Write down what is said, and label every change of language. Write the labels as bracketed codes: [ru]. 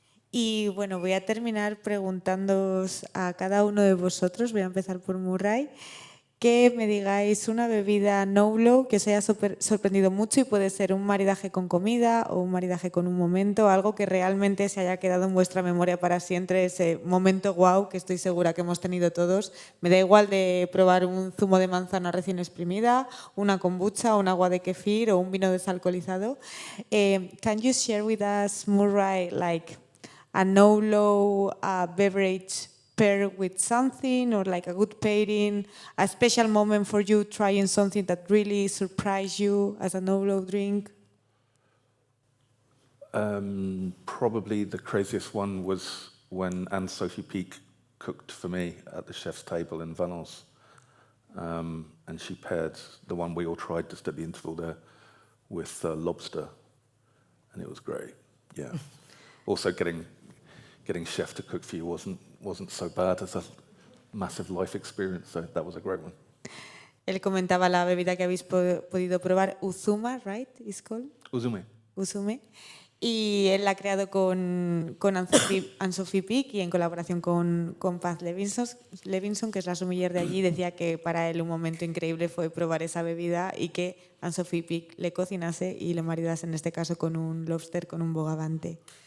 [es] Y bueno, voy a terminar preguntándoos a cada uno de vosotros, voy a empezar por Murray, que me digáis una bebida no-low que os haya sorprendido mucho, y puede ser un maridaje con comida o un maridaje con un momento, algo que realmente se haya quedado en vuestra memoria para siempre, ese momento guau que estoy segura que hemos tenido todos. Me da igual de probar un zumo de manzana recién exprimida, una kombucha, un agua de kefir o un vino desalcoholizado. [en] Can you share with us, Murray, like a no-low beverage paired with something, or like a good pairing, a special moment for you trying something that really surprised you as a no-low drink? Probably the craziest one was when Anne-Sophie Pic cooked for me at the chef's table in Valence. And she paired the one we all tried just at the interval there with lobster, and it was great. Yeah. Also, getting chef to cook for you wasn't so bad as a massive life experience. So that was a great one. [es] Él comentaba la bebida que habéis podido probar, Uzuma, right? [en] It's called Uzume. Uzume. [es] Y él la ha creado con Anne-Sophie Pic y en colaboración con Paz Levinson, que es la sommelier de allí. Decía que para él un momento increíble fue probar esa bebida y que Anne-Sophie Pic le cocinase y le maridase, en este caso, con un lobster, con un bogavante.